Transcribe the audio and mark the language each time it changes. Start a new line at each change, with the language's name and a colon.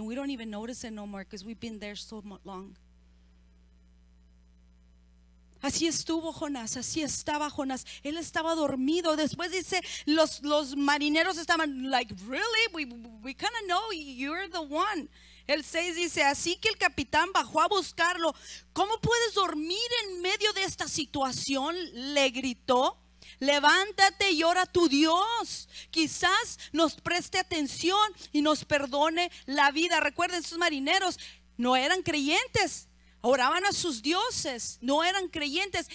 English: We don't even notice it no more because we've been there so long.
Spanish: Así estuvo Jonás, así estaba Jonás. Él estaba dormido. Después dice, los marineros estaban
English: like, really? We kind of know you're the one.
Spanish: El 6 dice, así que el capitán bajó a buscarlo. ¿Cómo puedes dormir en medio de esta situación? Le gritó. Levántate y ora a tu Dios. Quizás nos preste atención y nos perdone la vida. Recuerden, esos marineros no eran creyentes. Oraban a sus dioses, no eran creyentes.